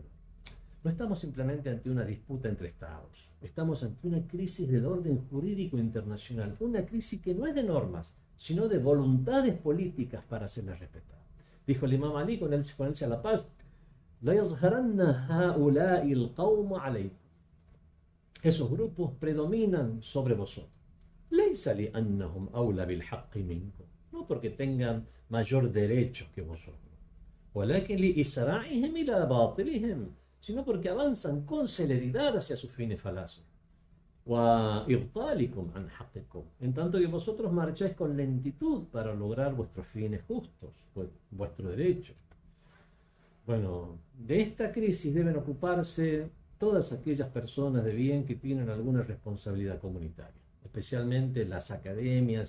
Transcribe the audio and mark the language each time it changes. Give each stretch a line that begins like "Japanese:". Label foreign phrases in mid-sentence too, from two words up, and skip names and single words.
Spanish: No estamos simplemente ante una disputa entre estados. Estamos ante una crisis del orden jurídico internacional. Una crisis que no es de normas, sino de voluntades políticas para hacerlas respetar. Dijo el imam Ali con él a la paz:
Arabic: "لا يظهرن هؤلاء القوم عليكم".
Spanish: Esos grupos predominan sobre vosotros.
Arabic: ليس لأنهم أولى بالحق منكم.
Spanish: No porque tengan mayor derecho que vosotros.
Arabic: ولكن لإسراعهم إلى باطلهم,
Spanish: sino porque avanzan con celeridad hacia sus fines falaces. En tanto que vosotros marcháis con lentitud para lograr vuestros fines justos, vuestro derecho. Bueno, de esta crisis deben ocuparse todas aquellas personas de bien que tienen alguna responsabilidad comunitaria, especialmente las academias